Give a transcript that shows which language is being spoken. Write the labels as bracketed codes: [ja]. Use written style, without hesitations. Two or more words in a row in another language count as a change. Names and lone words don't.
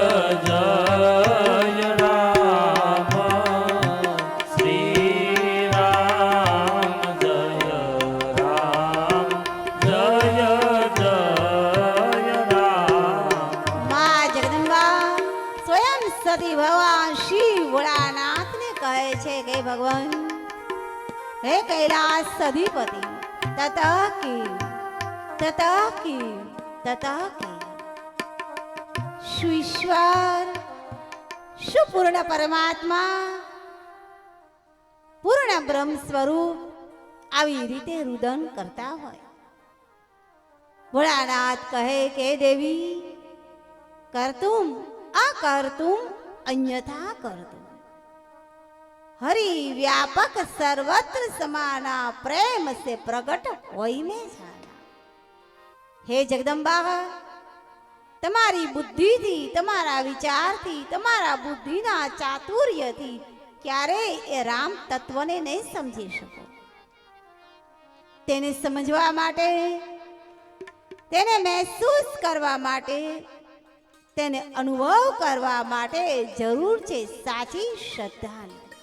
[hi] जय रामा, श्री राम जय राम जय जय राम. [gu] માં જગદંબા સ્વયં સતી ભગવાન શિવ ભોળાનાથને કહે છે કે ભગવાન હે કૈલાસ અધિપતિ, તતઃ કી તતઃ કી તતઃ કી. શું ઈશ્વર, શું પૂર્ણ પરમાત્મા, પૂર્ણ બ્રહ્મ સ્વરૂપ આવી રીતે રુદન કરતા હોય? ભોળાનાથ કહે કે દેવી, [sa] करतुम अकर्तुम अन्यथा करतुम, [hi] हरि व्यापक सर्वत्र समाना, प्रेम से प्रगट होइने जाना. हे जगदंबा, [gu] તમારી બુદ્ધિથી, તમારા વિચારથી, તમારા બુદ્ધિના ચાતુર્યથી ક્યારેય એ રામ તત્વને નહીં સમજી શકો. તેને સમજવા માટે, તેને મહેસૂસ કરવા માટે, તેને અનુભવ કરવા માટે જરૂર છે સાચી શ્રદ્ધાની.